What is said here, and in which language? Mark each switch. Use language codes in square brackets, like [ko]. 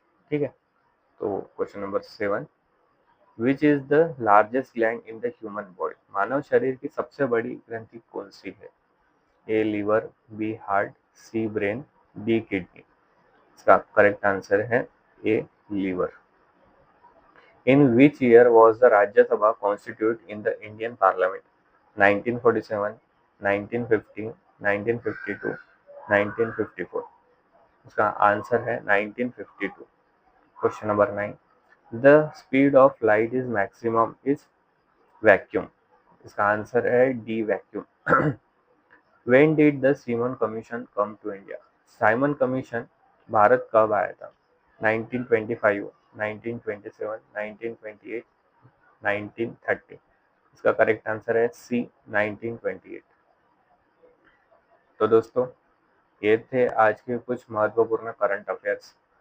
[hi] ठीक है, तो question number 7। [en] Which is the largest gland in the human body? [hi] मानव शरीर की सबसे बड़ी ग्रंथि कौन सी है? ए लीवर, बी हार्ट, सी ब्रेन, डी किडनी। इसका करेक्ट आंसर है ए liver. [en] In which year was the Rajya Sabha constituted in the Indian Parliament? 1947, 1950, 1952, 1954। [hi] इसका आंसर है 1952। Question number 9। [en] The speed of light is maximum is vacuum। [hi] इसका answer है D vacuum. [en] When did the Simon Commission come to India? [hi] Simon commission Bharat कब आया था? 1925, 1927, 1928, 1930। इसका correct answer है सी 1928। तो दोस्तों, ये थे आज के कुछ महत्वपूर्ण करंट अफेयर्स।